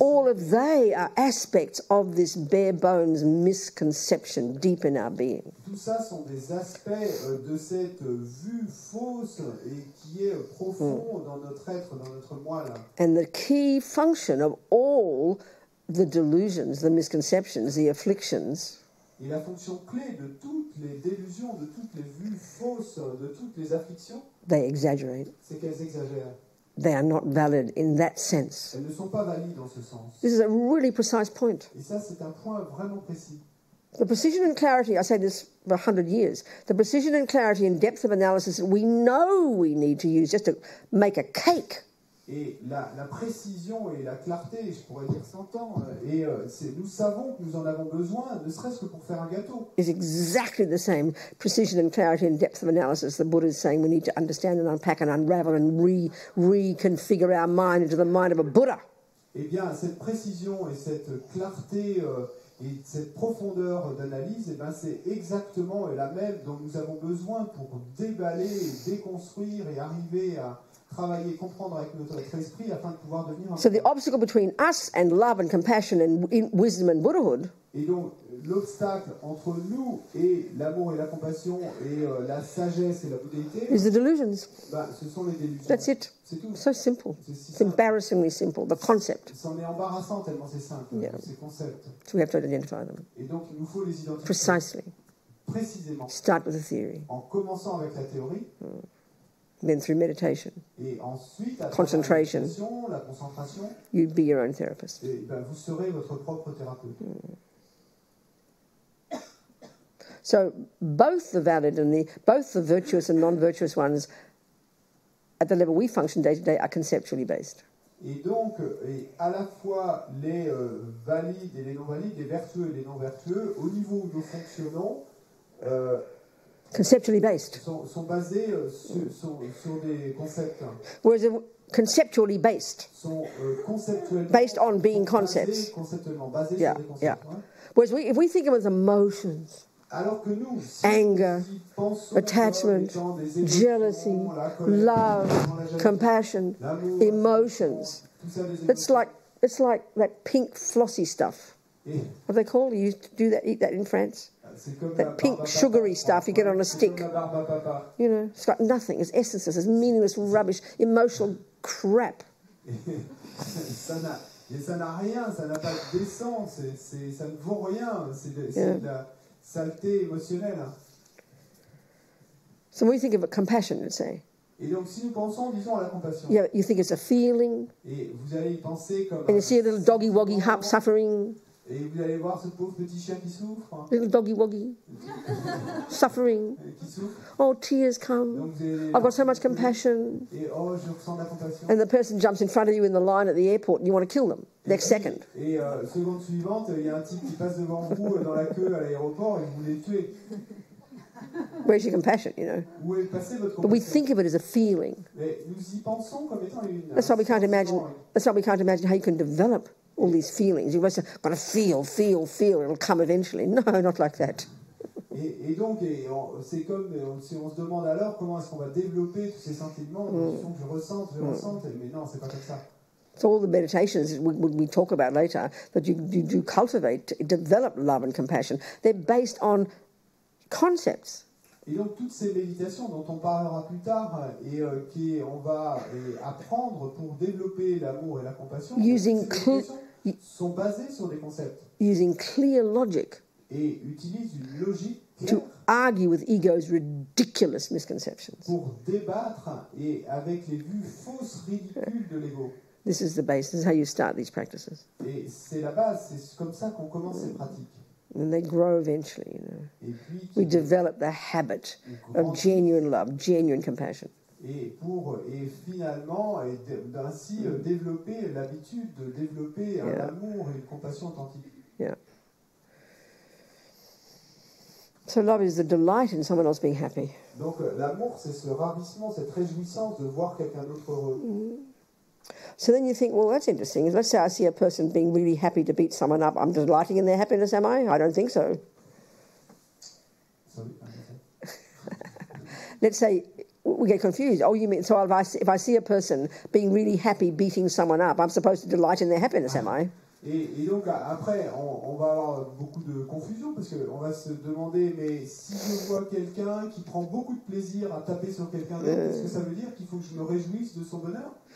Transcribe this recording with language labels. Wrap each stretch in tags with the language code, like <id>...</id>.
<en>All of they are aspects of this bare bones misconception deep in our being.</en> <fr>Tout ça sont des aspects de cette vue fausse et qui est profond dans notre être, dans notre moi là.</fr> <en>And the key function of all the delusions, the misconceptions, the afflictions,</en> <fr>Et la fonction clé de toutes les délusions, de toutes les vues fausses, de toutes les afflictions,</fr> <en>they exaggerate.</en> <fr>c'est qu'elles exagèrent.</fr> <en>They are not valid in that sense.</en> <fr>Elles ne sont pas valides dans ce sens.</fr> <en>This is a really precise point.</en> <fr>Et ça, c'est un point vraiment précis.</fr> <en>The precision and clarity, I say this for 100 years, the precision and clarity and depth of analysis we know we need to use just to make a cake.</en> <fr>Et la précision et la clarté, je pourrais dire 100 ans, et nous savons que nous en avons besoin, ne serait-ce que pour faire un gâteau.</fr> <en>Is exactly the same precision and clarity and depth of analysis the Buddha is saying we need to understand and unpack and unravel and reconfigure our mind into the mind of a Buddha.</en> <fr>Eh bien, cette précision et cette clarté et cette profondeur d'analyse, eh ben, c'est exactement la même dont nous avons besoin pour déballer, déconstruire et arriver à travailler, comprendre avec notre esprit afin de pouvoir devenir un</fr> <en>So the obstacle between us and love and compassion and wisdom and Buddhahood</en> <fr>Et donc, l'obstacle entre nous et l'amour et la compassion et la sagesse et la bouddhéité,</fr> <en>is the delusions.</en> <fr>ben, ce sont les délusions.</fr> <en>That's it.</en> <fr>C'est tout.</fr> <en>So simple.</en> <fr>C'est si</fr> <en>It's</en> <fr>simple.</fr> <en>embarrassingly simple, the concept.</en> <fr>C'en est embarrassant tellement c'est simple,</fr> <en>Yeah.</en> <fr>ces concepts.</fr> <en>So we have to identify them</en> <fr>Et donc, il nous faut les identifier</fr> <en>precisely.</en> <fr>précisément,</fr> <en>Start with the theory,</en> <fr>en commençant avec la théorie,</fr> <en>then through meditation,</en> <fr>et ensuite, à travers</fr> <en>Concentration.</en> <fr>la méditation, la concentration,</fr> <en>you'd be your own therapist.</en> <fr>et ben, vous serez votre propre thérapeute.</fr> <en>So both the valid and both the virtuous and non-virtuous ones at the level we function day to day are conceptually based.</en> <fr>Et donc, à la fois les valides et les non-valides, les vertueux et les non-vertueux, au niveau où nous fonctionnons,</fr> <en>conceptually based.</en> <fr>Sont basés sur des concepts.</fr> <en>Whereas conceptually based.</en> <fr>Sont conceptuellement</fr> <en>based on being concepts.</en> <fr>Conceptuellement basés sur des concepts.</fr> <en>Yeah. Whereas if we think of as emotions,</en> <fr>alors que nous, si</fr> <en>anger, attachment, jealousy, love, compassion, emotions, it's like that pink flossy stuff. What they call? You used to do that, eat that in France? That pink sugary stuff you get on a stick. You know, it's got nothing. It's essences. It's meaningless rubbish, emotional crap.</en> <fr>Ça n'a rien, ça n'a pas d'essence, ça ne vaut rien, c'est de la saleté émotionnelle.</fr> <en>So when we think of compassion, let's say.</en> <fr>Et donc si nous pensons, disons, à la compassion.</fr> <en>Yeah, you think it's a feeling.</en> <fr>Et vous allez y penser comme.</fr> <en>And you see a little doggy woggy suffering.</en> <fr>Et vous allez voir ce pauvre petit chien qui souffre.</fr> <en>Little doggy woggy. Suffering.</en> <fr>Qui souffre.</fr> <en>Oh, tears come. I've got so much compassion.</en> <fr>Et oh, je ressens de la compassion.</fr> <en>And the person jumps in front of you in the line at the airport and you want to kill them next second.</en> <fr>Et seconde suivante, il y a un type qui passe devant vous dans la queue à l'aéroport et vous voulez le tuer.</fr> <en>Where's your compassion, you know?</en> <fr>Où est passée votre compassion?</fr> <en>But we think of it as a feeling.</en> <fr>Mais nous y pensons comme étant une.</fr> <en>That's why we can't imagine. That's why we can't imagine how you can develop all these feelings. You've got to feel. It'll come eventually. No, not like that.</en> <fr>Et donc, c'est comme si on se demande alors comment est-ce qu'on va développer tous ces sentiments, que je ressente, mais non, c'est pas comme ça.</fr> <en>So all the meditations we talk about later that you do cultivate, develop love and compassion, they're based on concepts.</en> <fr>Et donc toutes ces méditations dont on parlera plus tard et on va apprendre pour développer l'amour et la compassion, sont basées sur des concepts.</fr> <en>Using clear logic.</en> <fr>Et utilisent une logique claire.</fr> <en>To argue with ego's ridiculous misconceptions.</en> <fr>Pour débattre et avec les vues fausses, ridicules de l'ego.</fr> <en>This is the base. This is how you start these practices.</en> <fr>Et c'est la base. C'est comme ça qu'on commence ces pratiques.</fr> <en>And they grow eventually, you know. We develop the habit of genuine love, genuine compassion.</en> <fr>Et finalement, ainsi développer l'habitude de développer un amour et une compassion authentique.</fr> <en>Yeah. So love is the delight in someone else being happy.</en> <fr>Donc l'amour, c'est ce ravissement, cette réjouissance de voir quelqu'un d'autre heureux.</fr> <en>So then you think, well, that's interesting. Let's say I see a person being really happy to beat someone up. I'm delighting in their happiness, am I? I don't think so. Sorry. Let's say we get confused. Oh, you mean, so if I see a person being really happy beating someone up, I'm supposed to delight in their happiness, am I?</en> <fr>Et donc après, on va avoir beaucoup de confusion parce qu'on va se demander, mais si je vois quelqu'un qui prend beaucoup de plaisir à taper sur quelqu'un d'autre, est-ce que ça veut dire qu'il faut que je me réjouisse de son bonheur?</fr>